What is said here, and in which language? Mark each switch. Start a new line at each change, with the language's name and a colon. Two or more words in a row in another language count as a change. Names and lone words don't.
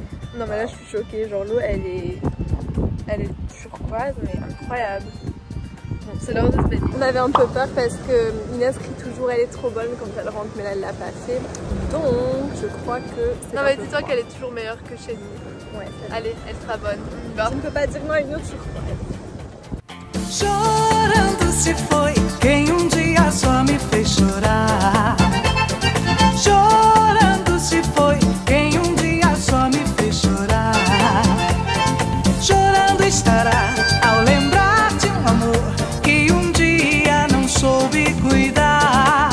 French: Non mais là je suis choquée, genre l'eau elle est turquoise mais incroyable. Bon, c'est l'heure de se baigner. On avait un peu peur parce que Inès crie toujours elle est trop bonne quand elle rentre mais là elle l'a pas fait. Donc je crois que c'est... Non mais dis-toi qu'elle est toujours meilleure que chez nous. Ouais, Allez, elle sera bonne. on ne peut pas dire non à une autre je crois.
Portuguese: Chorando se foi quem dia só me fez chorar. Chorando se foi quem dia só me fez chorar. Chorando estará ao lembrar de amor que dia não soube cuidar.